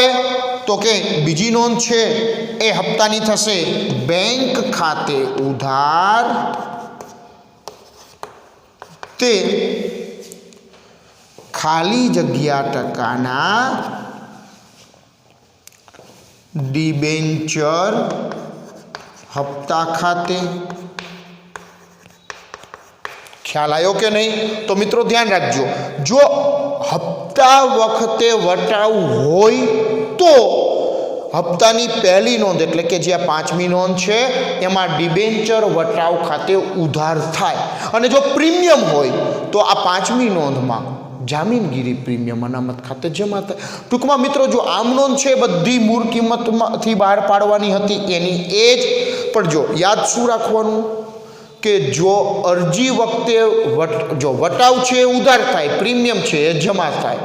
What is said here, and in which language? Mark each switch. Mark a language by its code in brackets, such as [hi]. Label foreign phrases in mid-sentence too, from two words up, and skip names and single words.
[gu] તો કે બીજી નોંધ છે એ હપ્તાની થશે બેંક ખાતે ઉધાર તે ખાલી જગ્યા ટકાના ડિબેન્ચર હપ્તા ખાતે। ખ્યાલ આયો કે નહીં? તો મિત્રો ધ્યાન રાખજો, જો હપ્તા વખતે વટાવ હોય તો હપ્તાની પહેલી નોંધ એટલે કે જે આ 5મી નોંધ છે એમાં ડિબેન્ચર વટાવ ખાતે ઉધાર થાય અને જો પ્રીમિયમ હોય તો આ 5મી નોંધમાં જામીનગીરી પ્રીમિયમ અનામત ખાતે જમા થાય. ટૂંકમાં મિત્રો જો આમ નોંધ છે બધી મૂળ કિંમતમાંથી બહાર પાડવાની હતી એની એ જ, પણ જો યાદ શું રાખવાનું કે જો અરજી વખતે જો વટાવ છે એ ઉધાર થાય, પ્રીમિયમ છે એ જમા થાય.